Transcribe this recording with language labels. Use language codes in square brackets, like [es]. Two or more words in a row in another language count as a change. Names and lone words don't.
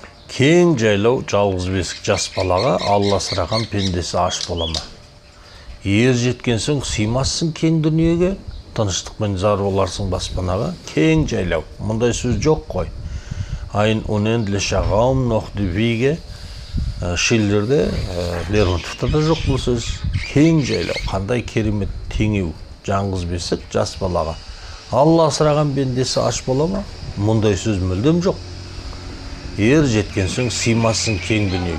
[kk] Кең жайлау жалғыз бесік жас балаға Алла сұраған пендесі аш бола ма? Ер жеткен соң сыймассың кең дүниеге, тыныштықпен зар боларсың баспанаға. Кең жайлау, мұндай сөз жоқ қой. [de] Ein unendlicher Raum noch die Wiege, [kk] Шиллерде, Лермонтовта да жоқ бұл сөз. Кең жайлау, қандай керемет теңеу, жалғыз бесік жас балаға. Алла сұраған пендесі аш бола ма? Мұндай сөз мүлдем жоқ. Ер жеткен соң сыймассың кең дүниеге.